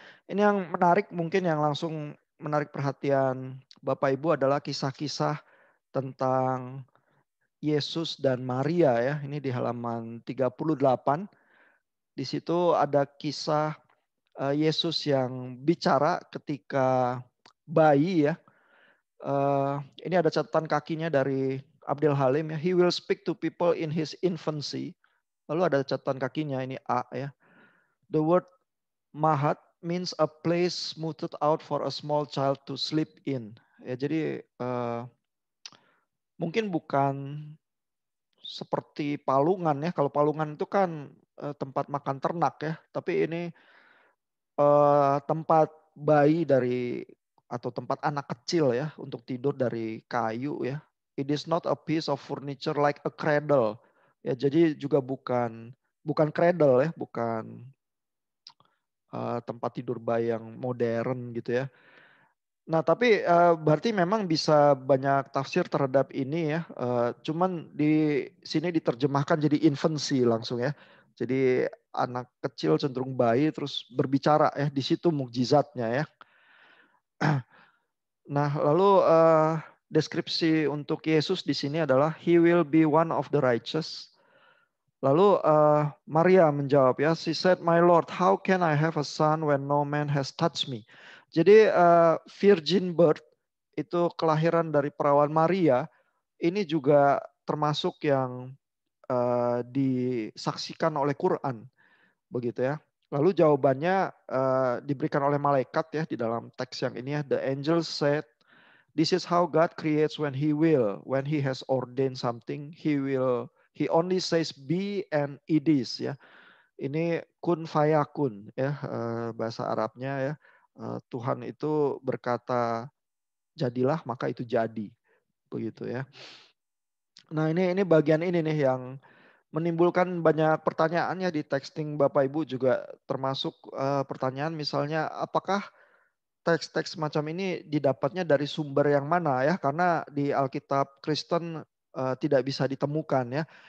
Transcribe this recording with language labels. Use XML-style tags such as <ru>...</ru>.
<id>Ini yang menarik mungkin yang langsung menarik perhatian Bapak Ibu adalah kisah-kisah tentang Yesus dan Maria ya. Ini di halaman 38. Di situ ada kisah Yesus yang bicara ketika bayi ya. Ini ada catatan kakinya dari Abdel Halim ya.</id> <en>He will speak to people in his infancy.</en> <id>Lalu ada catatan kakinya ini A ya.</id> <en>The word Mahat means a place smoothed out for a small child to sleep in.</en> <id>Ya, jadi mungkin bukan seperti palungan ya. Kalau palungan itu kan tempat makan ternak ya. Tapi ini tempat bayi dari atau tempat anak kecil ya untuk tidur dari kayu ya.</id> <en>It is not a piece of furniture like a cradle.</en> <id>Ya, jadi juga bukan cradle ya, bukan tempat tidur bayi yang modern gitu ya. Nah, tapi berarti memang bisa banyak tafsir terhadap ini ya. Cuman di sini diterjemahkan jadi infancy langsung ya. Jadi anak kecil cenderung bayi terus berbicara ya. Di situ mukjizatnya ya. Nah, lalu deskripsi untuk Yesus di sini adalah</id> <en>He will be one of the righteous.</en> <id>Lalu Maria menjawab ya,</id> <en>she said, "My Lord, how can I have a son when no man has touched me?"</en> <id>Jadi virgin birth itu kelahiran dari perawan Maria ini juga termasuk yang disaksikan oleh Quran, begitu ya. Lalu jawabannya diberikan oleh malaikat ya di dalam teks yang ini ya.</id> <en>The angel said, "This is how God creates when He will. When He has ordained something, He only says be and it is ya.</en> <id>Ini kun fayakun ya bahasa Arabnya ya. Tuhan itu berkata jadilah maka itu jadi begitu ya. Nah ini bagian ini nih yang menimbulkan banyak pertanyaan ya di texting Bapak Ibu juga termasuk pertanyaan misalnya apakah teks-teks semacam ini didapatnya dari sumber yang mana ya karena di Alkitab Kristen tidak bisa ditemukan ya.</id>